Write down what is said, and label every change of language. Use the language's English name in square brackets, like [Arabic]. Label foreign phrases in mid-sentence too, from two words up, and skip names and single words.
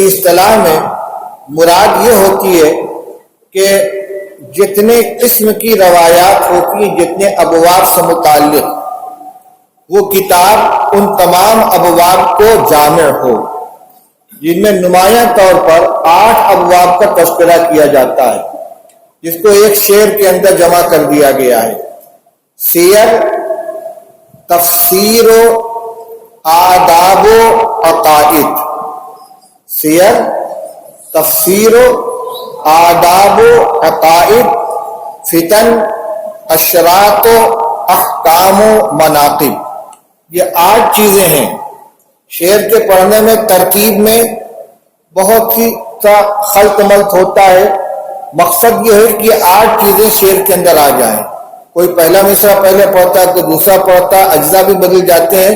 [Urdu] اصطلاح میں مراد یہ ہوتی ہے کہ جتنے قسم کی روایات ہوتی ہیں، جتنے ابواب سے متعلق، وہ کتاب ان تمام ابواب کو جامع ہو، جن میں نمایاں طور پر 8 ابواب کا تذکرہ کیا جاتا ہے، جس کو ایک شعر کے اندر جمع کر دیا گیا ہے. سیر، تفسیر و آداب و عقائد. سیر، تفسیر و آداب و عقائد فتن، اشراط و احکام و مناقب، یہ 8 چیزیں ہیں۔ شعر کے پڑھنے میں ترکیب میں بہت ہی خلط ملط ہوتا ہے، مقصد یہ ہے کہ یہ 8 چیزیں شعر کے اندر آ جائیں۔ کوئی پہلا مصرع پہلے پڑھتا ہے، کوئی دوسرا پڑھتا ہے، اجزا بھی بدل جاتے ہیں۔